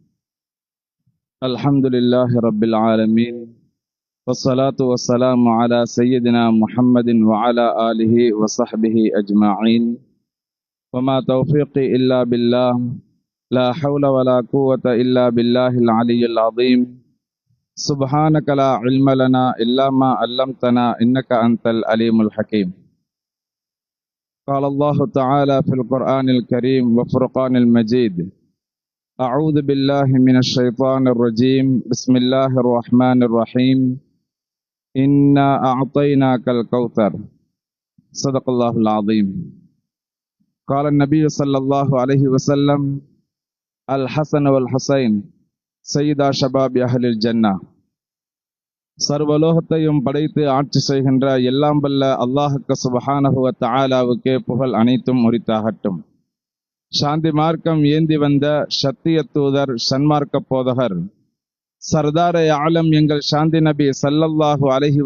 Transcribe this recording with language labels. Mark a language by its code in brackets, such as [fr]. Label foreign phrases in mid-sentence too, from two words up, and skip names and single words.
[ar] الحمد لله رب العالمين، والصلاة والسلام على سيدنا محمد وعلى آله وصحبه أجمعين. وما توفيقي إلا بالله، لا حول ولا قوة إلا بالله العلي العظيم. سبحانك لا علم لنا إلا ما علمتنا إنك أنت العليم الحكيم. قال الله تعالى في القرآن الكريم وفرقان المجيد: أعوذ بالله من الشيطان الرجيم، بسم الله الرحمن الرحيم، إنا أعطيناك الكوثر. صدق الله العظيم. قال النبي صلى الله عليه وسلم: الحسن والحسين سيدا شباب أهل الجنة. [ta] சர்வலோகத்தையும் படைத்து ஆட்சி செய்கின்ற எல்லாம் வல்ல அல்லாஹுக்கு [ar] سبحانه وتعالى [ta] புகழ் அனைத்தும் உரித்தாகட்டும். சாந்தி மார்க்கம் ஏந்தி வந்த சத்திய தூதர், சன்மார்க்க போதகர், [ur] سردارِ عالم [ta] எங்கள் சாந்தி நபி [ar] صلى الله عليه